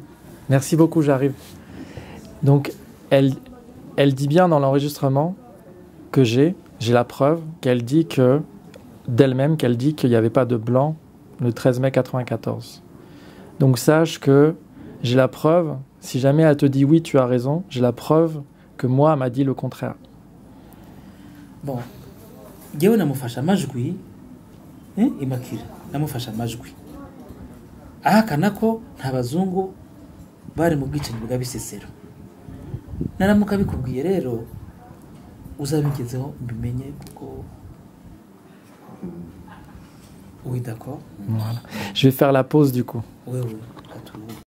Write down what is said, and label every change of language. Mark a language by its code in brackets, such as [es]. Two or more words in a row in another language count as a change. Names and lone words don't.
[fr] Merci beaucoup, j'arrive. Donc, elle dit bien dans l'enregistrement que j'ai la preuve qu'elle dit que, d'elle-même, qu'elle dit qu'il n'y avait pas de blanc le 13 mai 94. Donc, sache que j'ai la preuve, si jamais elle te dit oui, tu as raison, j'ai la preuve que moi, elle m'a dit le contraire. Bon, [rw] jewe namufasha amajwi, Immaculée, namufasha amajwi. Ahakana ko nta bazungu bari mu bwicanyi bwa Bisesero. Naramuka bikubwiye rero uzabigezeho mbimenye kuko [fr] oui, d'accord. Voilà. Je vais faire la pause du coup. Oui, oui.